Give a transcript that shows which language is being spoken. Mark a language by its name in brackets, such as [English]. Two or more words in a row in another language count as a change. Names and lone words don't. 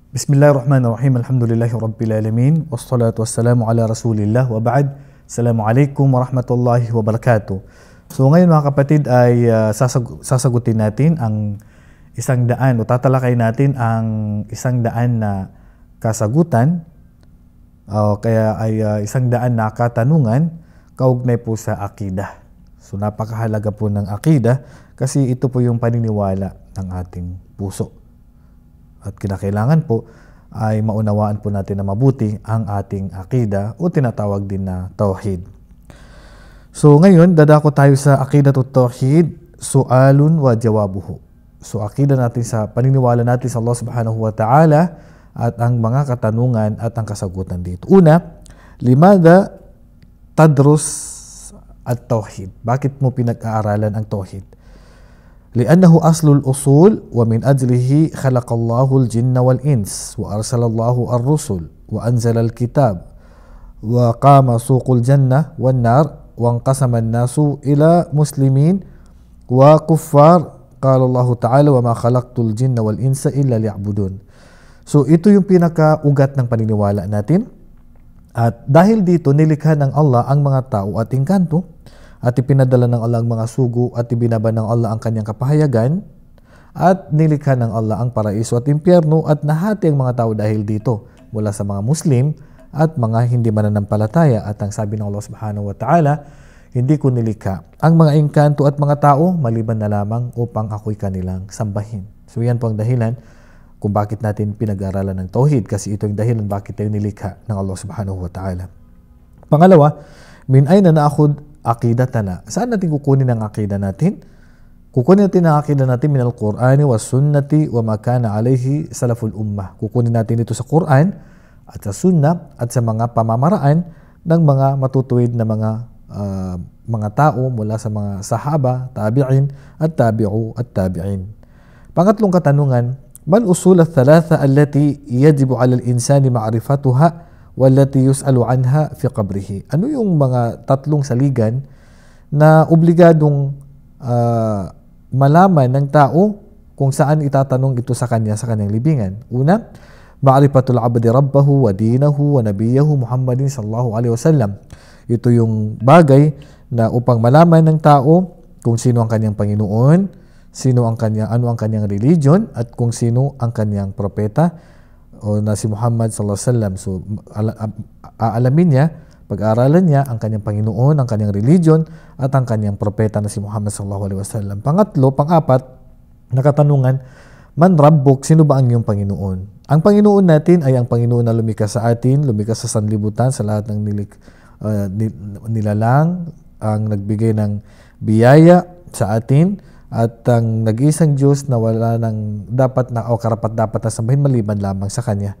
[Arabic] بسم الله الرحمن الرحيم. الحمد لله رب العالمين. والصلاة والسلام على رسول الله وبعد. السلام عليكم ورحمة الله وبركاته. [Filipino] So ngayon mga kapatid ay sasagutin natin ang isang daan o tatalakay natin ang isang daan na kasagutan o kaya ay isang daan na katanungan kaugnay po sa akidah. So napakahalaga po ng akidah kasi ito po yung paniniwala ng ating puso. At kinakailangan po ay maunawaan po natin na mabuti ang ating akida o tinatawag din na tauhid. So ngayon, dadako tayo sa [Arabic] عقيدة التوحيد، سؤال وجوابه. [Filipino] So akida natin sa paniniwala natin sa Allah [Arabic] سبحانه وتعالى [Filipino] at ang mga katanungan at ang kasagutan dito. [Arabic] Una, لماذا تدرس التوحيد. [Filipino] Bakit mo pinag-aaralan ang tauhid? [Arabic] لأنه أصل الأصول ومن أجله خلق الله الجن والإنس وأرسل الله الرسل وأنزل الكتاب وقام سوق الجنة والنار وانقسم الناس إلى مسلمين وكفار قال الله تعالى وما خلقت الجن والإنس إلا ليعبدون. [Filipino] So ito yung pinaka-ugat ng paniniwala natin. At dahil dito nilikha ng Allah ang mga tao at engkanto at ipinadala ng Allah ang mga sugo at ibinaba ng Allah ang kanyang kapahayagan at nilikha ng Allah ang paraiso at impyerno at nahati ang mga tao dahil dito mula sa mga Muslim at mga hindi mananampalataya. At ang sabi ng Allah [Arabic] سبحانه وتعالى, [Filipino] hindi ko nilikha ang mga engkanto at mga tao maliban na lamang upang ako'y kanilang sambahin. So yan po ang dahilan kung bakit natin pinag-aralan ng tauhid, kasi ito yung dahilan bakit tayo nilikha ng Allah [Arabic] سبحانه وتعالى. Pangalawa, من أين نأخذ عقيدتنا. [Filipino] Saan natin kukunin ang akida natin? Kukunin natin ang akida natin [Arabic] من القرآن والسنة وما كان عليه سلف الأمة. [Filipino] Kukunin natin ito sa Quran at sa sunnah at sa mga pamamaraan ng mga matutuwid na mga tao mula sa mga sahaba, tabi'in at tabi'u at tabi'in. Pangatlong katanungan, [Arabic] ما الأصول الثلاثة التي يجب على الإنسان معرفتها والتي يسأل عنها في قبره. [Filipino] Ano yung mga tatlong saligan na obligadong malaman ng tao kung saan itatanong ito sa kanyang libingan? Una, [Arabic] معرفة العبد ربه ودينه ونبيه محمد صلى الله عليه وسلم. [Filipino] Ito yung bagay na upang malaman ng tao kung sino ang kanyang Panginoon, ano ang kanyang religion at kung sino ang kanyang propeta o na si Muhammad [Arabic] صلى الله عليه وسلم. [Filipino] So aalamin niya, pag-aaralan niya ang kanyang Panginoon, ang kanyang religion at ang kanyang propeta na si Muhammad [Arabic] صلى الله عليه وسلم. [Filipino] Pang-apat na katanungan, [Arabic] من ربك, [Filipino] sino ba ang iyong Panginoon? Ang Panginoon natin ay ang Panginoon na lumikha sa atin, lumikha sa sanlibutan, sa lahat ng nilalang, ang nagbigay ng biyaya sa atin, at ang nag-iisang Diyos na wala ng dapat na o karapat-dapat na sambahin maliban lamang sa Kanya.